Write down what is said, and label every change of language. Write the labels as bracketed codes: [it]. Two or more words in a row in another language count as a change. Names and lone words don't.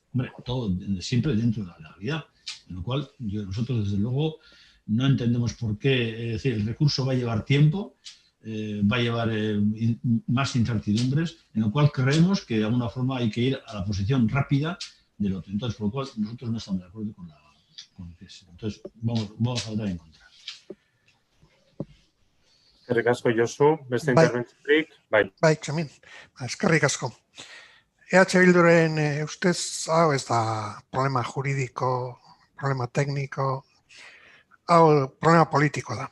[es] Hombre, todo siempre dentro de la legalidad, en lo cual nosotros desde luego no entendemos por qué, es decir, el recurso va a llevar tiempo, va a llevar más incertidumbres, en lo cual creemos que de alguna forma hay que ir a la posición rápida del otro. Entonces, por lo cual nosotros no estamos de acuerdo con que es. Entonces, vamos a votar en contra. [eu] Eskerrik asko, Josu. Beste interbentziorik? Bai, Txamin. Eskerrik asko. EH Bilduren ustez, hau ez da problema juridiko, problema tekniko, hau problema politiko da.